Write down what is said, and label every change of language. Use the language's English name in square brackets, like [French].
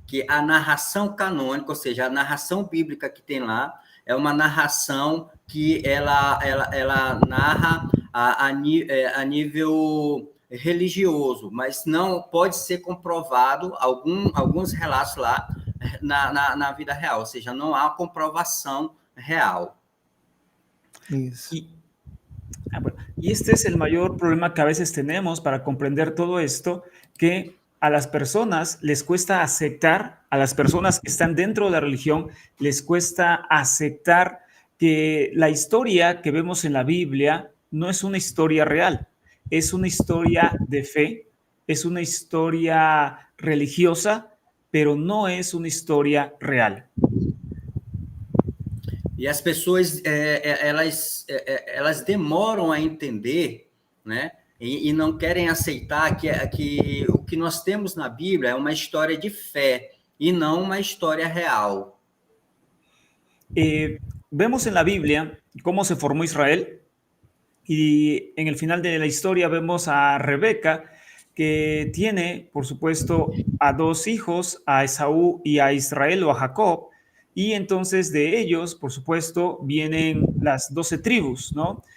[Portuguese] Que a narração canônica, ou seja, a narração bíblica que tem lá, é uma narração que ela narra a nível religioso, mas não pode ser comprovado alguns relatos lá na vida real, ou seja, não há comprovação real. Isso. [Spanish] Y este es el mayor problema que a veces tenemos para comprender todo esto, que a las personas les cuesta aceptar, a las personas que están dentro de la religión, les cuesta aceptar que la historia que vemos en la Biblia no es una historia real, es una historia de fe, es una historia religiosa, pero no es una historia real. [Portuguese] E as pessoas, elas demoram a entender, né? E não querem aceitar que o que nós temos na Bíblia é uma história de fé e não uma história real. [Spanish] Vemos en la Biblia cómo se formó Israel y en el final de la historia vemos a Rebeca, que tiene, por supuesto, a dos hijos, a Esaú y a Israel o a Jacob, y entonces de ellos, por supuesto, vienen las 12 tribus, ¿no?